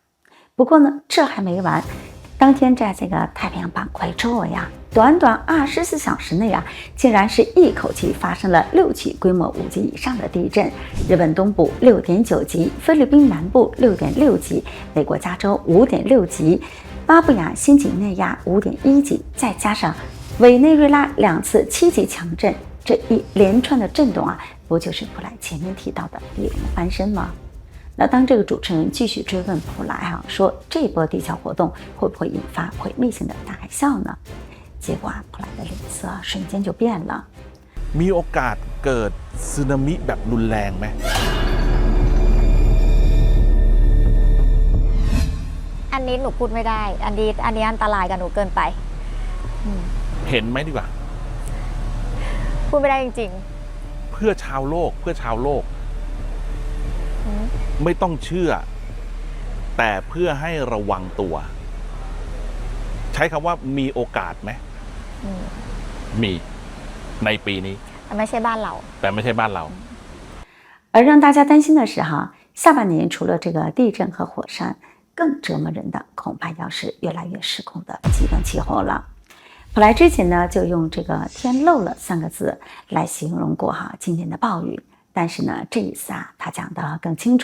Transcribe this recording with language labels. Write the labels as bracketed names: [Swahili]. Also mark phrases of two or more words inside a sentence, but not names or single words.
[Chinese] 不过呢这还没完，当天在这个太平洋板块周围短短24小时内竟然是一口气发生了6起规模5级以上的地震，日本东部 6.9 级，菲律宾南部 6.6 级，美国加州 5.6 级，巴布亚新几内亚 5.1 级，再加上委内瑞拉2次7级强震，这一连串的震动不就是普莱前面提到的地龙翻身吗？那当这个主持人继续追问普莱说这波地壳活动会不会引发毁灭性的大海啸呢？结果普莱的脸色瞬间就变了。 [Thai] มีโอกาสเกิดสึนามิแบบรุนแรงไหม อันนี้หนูพูดไม่ได้อันนี้อันตรายกับหนูเกินไป เห็นไหมดีกว่า พูดไม่ได้จริง เพื่อชาวโลกไม่ต้องเชื่อ แต่เพื่อให้ระวังตัว ใช้คำว่ามีโอกาสไหมมีในปีนี้ แต่ไม่ใช่บ้านเรา แต่ไม่ใช่บ้านเรา [Chinese] 而让大家担心的是下半年除了这个地震和火山，更折磨人的恐怕要是越来越失控的极端气候了。普莱之前呢就用这个天漏了3个字来形容过今年的暴雨，但是呢这一次他讲得更清楚。